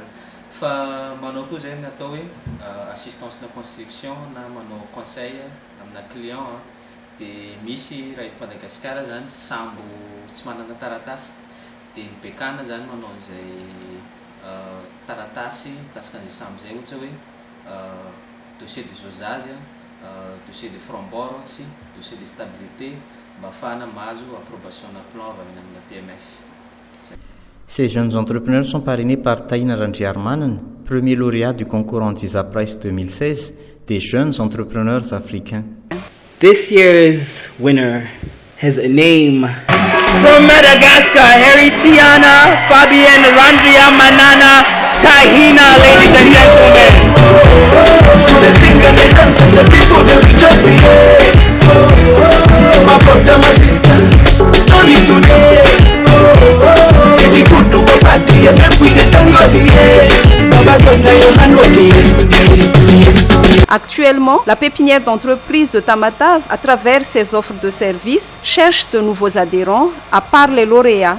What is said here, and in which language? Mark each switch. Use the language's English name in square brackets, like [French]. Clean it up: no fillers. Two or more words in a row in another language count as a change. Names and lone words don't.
[Malagasy] Fa manao koa zay natao hoe assistance na construction na manao conseil amina client dia misy raha eto Madagasikara zany sambo tsy manana taratasy dia ny BECAN zany manao izay taratasy mikasika an'izay sambo zay ohatra hoe [French] dossier de dosage, dossier de franc-bord [Malagasy] sy [French] dossier de stabilité [Malagasy] mba ahafahana mahazo approbation na plan avy amin'ny amina PMF. [French] Ces jeunes entrepreneurs sont parrainés par Taïna Randjiarmanen, premier lauréat du concours Antiza Prize 2016 des jeunes entrepreneurs africains. [English] This year's winner has a name. From Madagascar, Harry Tiana, Fabienne Randjiarmanana, Tahina, ladies and gentlemen. The singer, the dance, and the people, the rejoicing. My brother, my sister, only today. [French] Actuellement, la pépinière d'entreprise de Tamatave, à travers ses offres de services, cherche de nouveaux adhérents, à part les lauréats.